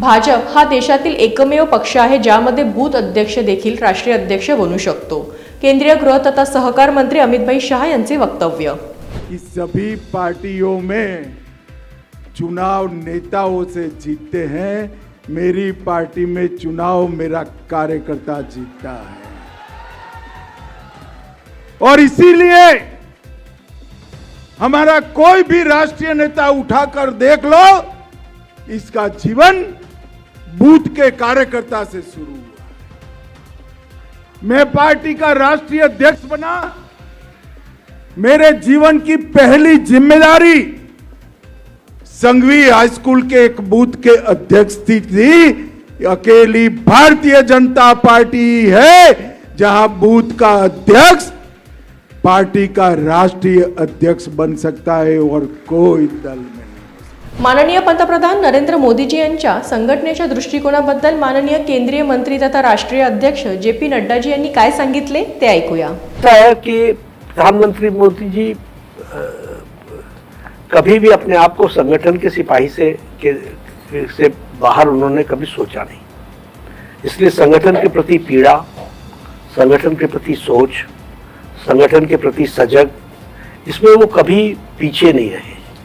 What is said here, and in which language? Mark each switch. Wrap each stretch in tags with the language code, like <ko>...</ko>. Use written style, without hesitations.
<mr>भाजप हा देशातील एकमेव पक्ष आहे ज्यामध्ये बूथ अध्यक्ष देखील राष्ट्रीय अध्यक्ष बनू शकतो। केंद्रीय गृह तथा सहकार मंत्री अमित शाह यांचे वक्तव्य।</mr> <hi>इस सभी पार्टियों में चुनाव नेताओं से जीतते हैं, मेरी पार्टी में चुनाव मेरा कार्यकर्ता जीतता है। और इसीलिए हमारा कोई भी राष्ट्रीय नेता उठाकर देख लो, इसका जीवन बूथ के कार्यकर्ता से शुरू हुआ। मैं पार्टी का राष्ट्रीय अध्यक्ष बना, मेरे जीवन की पहली जिम्मेदारी संघवी हाई स्कूल के एक बूथ के अध्यक्ष थी। अकेली भारतीय जनता पार्टी है जहां बूथ का अध्यक्ष पार्टी का राष्ट्रीय अध्यक्ष बन सकता है और कोई दल में नहीं।</hi> <mr>माननीय पंतप्रधान नरेंद्र मोदीजी यांच्या संघटनेच्या दृष्टिकोनाबद्दल माननीय केंद्रीय मंत्री तथा राष्ट्रीय अध्यक्ष जे.पी. नड्डाजी यांनी काय सांगितले ते ऐकूया।</mr> <hi>कि प्रधानमंत्री मोदी जी कभी भी अपने आप को संगठन के सिपाही से बाहर उन्होंने कभी सोचा नहीं। इसलिए संगठन के प्रति पीड़ा, संगठन के प्रति सोच, संगठन के प्रति सजग, इसमें वो कभी पीछे नहीं रहे।</hi>